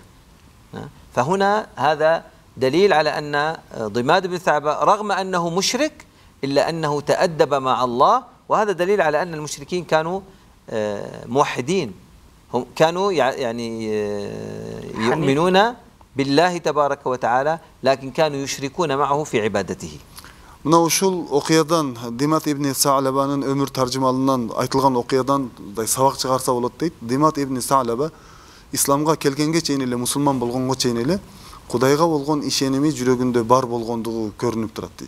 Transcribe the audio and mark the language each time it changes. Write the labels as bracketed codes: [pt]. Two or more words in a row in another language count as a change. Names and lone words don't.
[ar] فهنا هذا دليل على أن ضماد بن ثعلبة رغم أنه مشرك إلا أنه تأدب مع الله، وهذا دليل على أن المشركين كانوا موحدين، هم كانوا يعني يؤمنون بالله تبارك وتعالى، لكن كانوا يشركون معه في عبادته. [ky] Мына ушул окуядан, Димат ибн Саалабанын өмүр таржымалынан айтылган окуядан сабак чыгарса болот дейт. Димат ибн Саалаба исламга келгенге чейин эле, мусулман болгонго чейин эле Кудайга болгон ишеними жүрөгүндө бар болгондугу көрүнүп турат дейт.